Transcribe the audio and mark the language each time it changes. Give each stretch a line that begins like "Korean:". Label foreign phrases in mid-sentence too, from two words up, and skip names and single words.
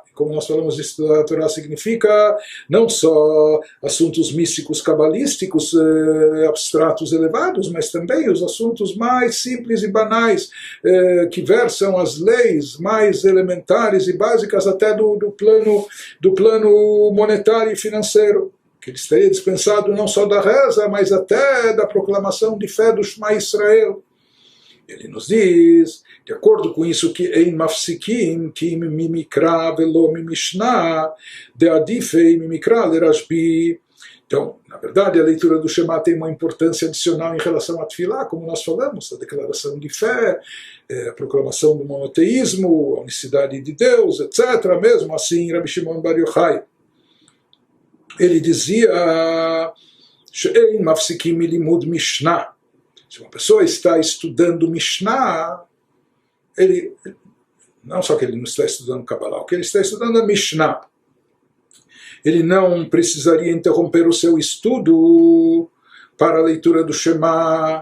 Portuguese: Como nós falamos, estudar a Torá significa não só assuntos místicos cabalísticos, abstratos elevados, mas também os assuntos mais simples e banais, que versam as leis mais elementares e básicas até do plano monetário e financeiro. Que ele estaria dispensado não só da reza, mas até da proclamação de fé do Shema Israel. Ele nos diz, de acordo com isso, que
Hebrew: אין מפסיקים,
Portuguese: que
Hebrew: ממקרא ולא ממשנה, דעדיפא ממקרא לרשב"י.
Portuguese: Então, na verdade, a leitura do Shema tem uma importância adicional em relação à Tefilá, como nós falamos, a declaração de fé, a proclamação do monoteísmo, a unicidade de Deus, etc. Mesmo assim, Rabbi Shimon Bar Yochai, ele dizia,
Hebrew: שאין מפסיקים מלימוד משנה.
Portuguese: Se uma pessoa está estudando Mishnah, ele não só que ele não está estudando Kabbalah, o que ele está estudando é Mishnah. Ele não precisaria interromper o seu estudo para a leitura do Shema.